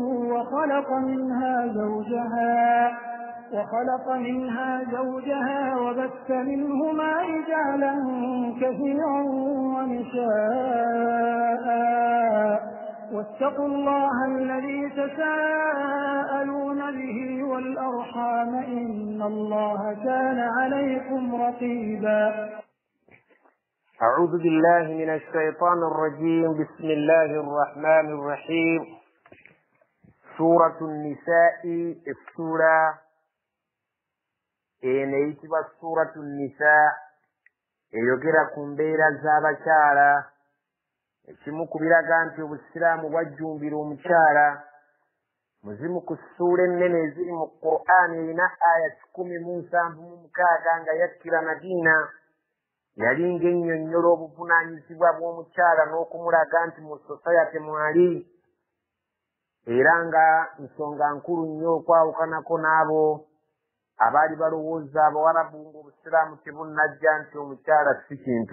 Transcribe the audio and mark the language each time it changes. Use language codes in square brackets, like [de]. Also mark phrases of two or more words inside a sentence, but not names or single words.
[ar] وخلق منها زوجها وبث منهما رجالا كثيرا ونساء واتقوا الله الذي تساءلون به والأرحام إن الله كان عليكم رقيبا. أعوذ بالله من الشيطان الرجيم. بسم الله الرحمن الرحيم. [lg] سورة النساء السورة نيتبا سورة النساء eyogera ku mbeera z'abakyala ekimu ku biraga nti obusiraamu bwajjumbira omukyala muzimu ku ssuula ennene eziri mu Qur'ani erina aya 176 nga yakkira Madiina yali ng'ennyonnyola obuvunaanyizibwa bw'omukyala n'okumulaga nti mu society mwali era nga nsonga nkulu nnyo okwawukanako n'abo abaali balowooza abawarabu ng'obusiraamu tebunnajja nti omukyala si kintu.